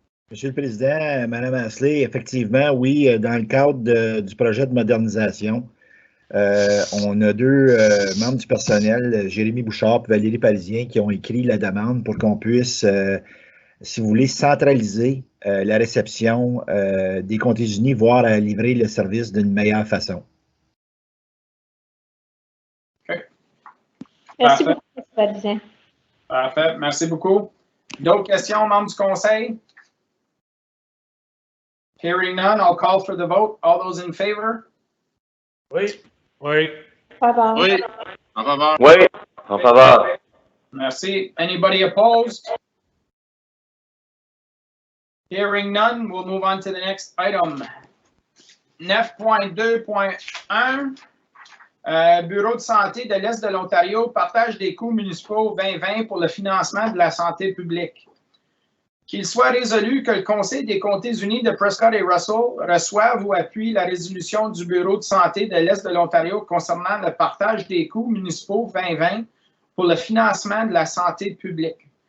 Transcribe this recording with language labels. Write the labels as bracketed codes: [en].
[fr] Monsieur le Président, Mme Ashley, effectivement, oui, dans le cadre du projet de modernisation, on a deux membres du personnel, Jérémy Bouchard et Valérie Parisien, qui ont écrit la demande pour qu'on puisse, si vous voulez, centraliser la réception des comtés unis, voire à livrer le service d'une meilleure façon. OK. Merci beaucoup, M. Parisien. Parfait. Merci beaucoup. D'autres questions, membres du Conseil? [en] Hearing none, I'll call for the vote. All those in favor? [fr] Oui. Oui. Faveur. Oui. En faveur. Oui, en faveur. Merci. [en] Anybody opposed? Hearing none, we'll move on to the next item. [fr] 9.2.1, Bureau de santé de l'Est de l'Ontario, partage des coûts municipaux 2020 pour le financement de la santé publique. Qu'il soit résolu que le Conseil des comtés unis de Prescott-Russell reçoive ou appuie la résolution du Bureau de santé de l'Est de l'Ontario concernant le partage des coûts municipaux 2020 pour le financement de la santé publique.